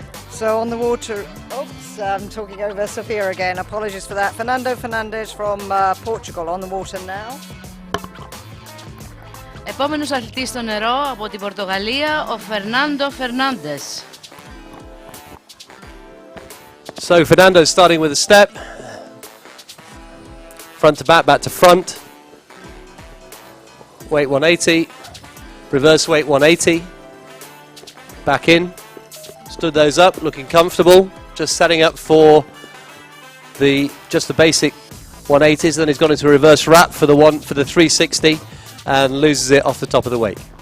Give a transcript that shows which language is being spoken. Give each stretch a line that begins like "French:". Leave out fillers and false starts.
English: So on the water, oops, I'm talking over Sophia again. Apologies for that. Fernando Fernandes from Portugal on the water now.
Greek: Επόμενος αθλητής στο νερό από την Πορτογαλία, ο Φερνάντο Φερνάντες.
English: So Fernando starting with a step, front to back, back to front, weight 180, reverse weight 180, back in, stood those up, looking comfortable, just setting up for just the basic 180s, then he's gone into a reverse wrap for the 360 and loses it off the top of the weight.